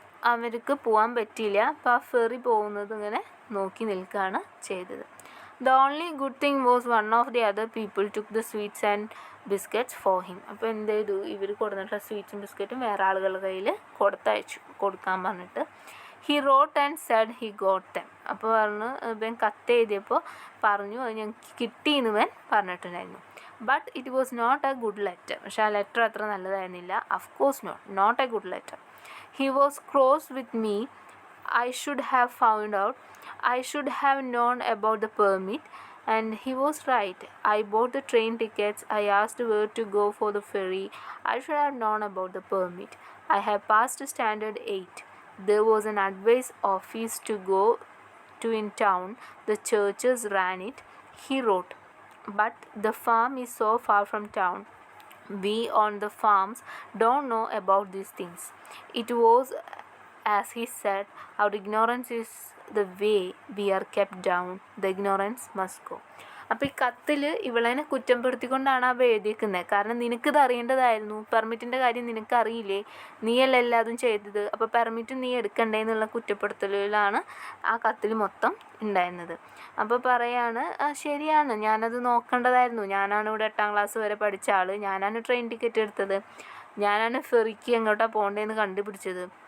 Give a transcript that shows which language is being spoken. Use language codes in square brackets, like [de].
[ml] അവർക്ക് പോകാൻ പറ്റിയില്ല. അപ്പോൾ ആ ഫെറി പോകുന്നത് ഇങ്ങനെ നോക്കി നിൽക്കുകയാണ് ചെയ്തത്. [en] The only good thing was one of the other people took the sweets and biscuits for him. [ml] അപ്പോൾ എന്ത് ചെയ്തു, ഇവർ കൊടുത്തിട്ടുള്ള സ്വീറ്റ്സും ബിസ്ക്കറ്റും വേറെ ആളുകളുടെ കയ്യിൽ കൊടുക്കാൻ പറഞ്ഞിട്ട് [en] He wrote and said he got them. [ml] അപ്പോൾ പറഞ്ഞു, ഇവൻ കത്ത് എഴുതിയപ്പോൾ പറഞ്ഞു അത് ഞങ്ങൾക്ക് കിട്ടിയെന്ന് ഇവൻ പറഞ്ഞിട്ടുണ്ടായിരുന്നു. [en] But it was not a good letter. [ml] പക്ഷെ ആ ലെറ്റർ അത്ര നല്ലതായിരുന്നില്ല. [en] Of course not a good letter. He was cross with me. I should have found out. I should have known about the permit. And he was right. I bought the train tickets. I asked where to go for the ferry. I should have known about the permit. I have passed standard 8. There was an advice office to go to in town. The churches ran it. He wrote. But the farm is so far from town. We on the farms don't know about these things. It was as he said, our ignorance is the way we are kept down. The ignorance must go. [ml] അപ്പോൾ ഈ കത്തിൽ ഇവളെ കുറ്റപ്പെടുത്തിക്കൊണ്ടാണ് അവ എഴുതിയിരിക്കുന്നത്. കാരണം നിനക്കിത് അറിയേണ്ടതായിരുന്നു, പെർമിറ്റിൻ്റെ കാര്യം നിനക്കറിയില്ലേ, നീയല്ല എല്ലാതും ചെയ്തത്, അപ്പോൾ പെർമിറ്റ് നീ എടുക്കണ്ടേ എന്നുള്ള കുറ്റപ്പെടുത്തലിലാണ് ആ കത്തിൽ മൊത്തം ഉണ്ടായിരുന്നത്. അപ്പോൾ പറയാണ്, ശരിയാണ്, ഞാനത് നോക്കേണ്ടതായിരുന്നു, ഞാനാണ് ഇവിടെ 8ാം ക്ലാസ് വരെ പഠിച്ച ആൾ, ഞാനാണ് ട്രെയിൻ ടിക്കറ്റ് എടുത്തത്, ഞാനാണ് ഫെറിക്ക് എങ്ങോട്ടാണ് പോകേണ്ടതെന്ന് കണ്ടുപിടിച്ചത്.